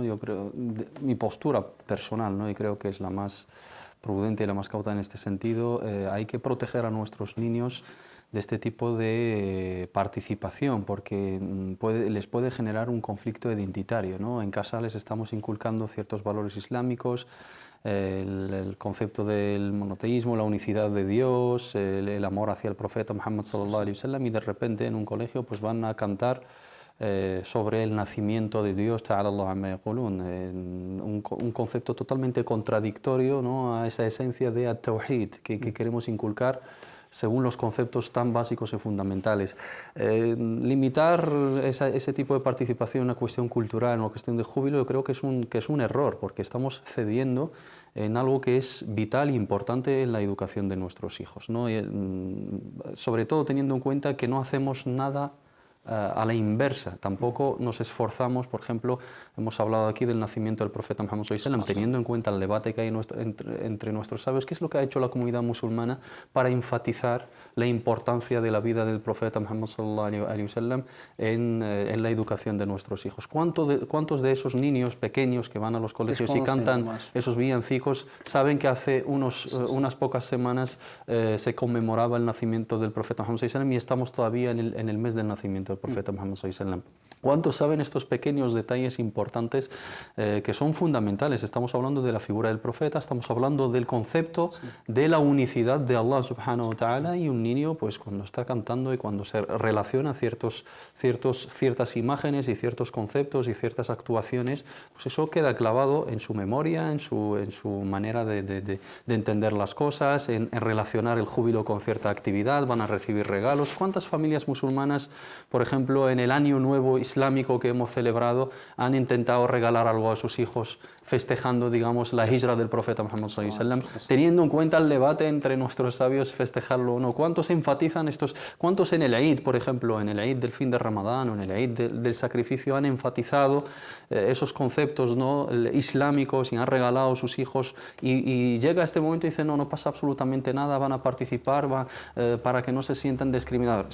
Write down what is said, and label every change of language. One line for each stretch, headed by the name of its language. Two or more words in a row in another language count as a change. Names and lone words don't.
Spanish: Yo creo, mi postura personal, ¿no? Y creo que es la más prudente y la más cauta en este sentido, hay que proteger a nuestros niños de este tipo de participación, porque les puede generar un conflicto identitario, ¿no? En casa les estamos inculcando ciertos valores islámicos, el concepto del monoteísmo, la unicidad de Dios, el amor hacia el profeta Muhammad
Arabic: صلى الله عليه وسلم,
Spanish: y de repente en un colegio pues van a cantar sobre el nacimiento de Dios,
Arabic: تعالى الله عما يقولون,
Spanish: un concepto totalmente contradictorio, ¿no? A esa esencia de at-tawhid que queremos inculcar según los conceptos tan básicos y fundamentales. Limitar ese tipo de participación en una cuestión cultural, en una cuestión de júbilo, yo creo que es un error, porque estamos cediendo en algo que es vital e importante en la educación de nuestros hijos, ¿no? Sobre todo teniendo en cuenta que no hacemos nada a la inversa. Tampoco nos esforzamos, por ejemplo, hemos hablado aquí del nacimiento del profeta Muhammad
Arabic: صلى الله عليه وسلم,
Spanish: teniendo en cuenta el debate que hay entre nuestros sabios, ¿qué es lo que ha hecho la comunidad musulmana para enfatizar la importancia de la vida del profeta Muhammad
Arabic: صلى الله عليه وسلم
Spanish: en la educación de nuestros hijos? ¿Cuántos de esos niños pequeños que van a los colegios y cantan esos villancicos saben que hace unas pocas semanas se conmemoraba el nacimiento del profeta Muhammad
Arabic: صلى الله عليه وسلم
Spanish: y estamos todavía en el mes del nacimiento del profeta Muhammad
Arabic: صلى الله عليه وسلم?
Spanish: ¿Cuántos saben estos pequeños detalles importantes que son fundamentales? Estamos hablando de la figura del profeta, estamos hablando del concepto de la unicidad de
Arabic: الله سبحانه وتعالى,
Spanish: y un niño pues cuando está cantando y cuando se relaciona ciertas imágenes y ciertos conceptos y ciertas actuaciones, pues eso queda clavado en su memoria, en su manera de entender las cosas, en relacionar el júbilo con cierta actividad, van a recibir regalos. ¿Cuántas familias musulmanas, por ejemplo, en el Año Nuevo islámico que hemos celebrado, han intentado regalar algo a sus hijos festejando, digamos, la hijra del profeta Muhammad
Arabic: صلى الله عليه وسلم,
Spanish: teniendo en cuenta el debate entre nuestros sabios festejarlo o no? ¿Cuántos enfatizan cuántos en el Eid, por ejemplo, en el Eid del fin de Ramadán o en el Eid del sacrificio han enfatizado esos conceptos, ¿no?, islámicos, y han regalado a sus hijos, y llega este momento y dicen no pasa absolutamente nada, van a participar para que no se sientan discriminados?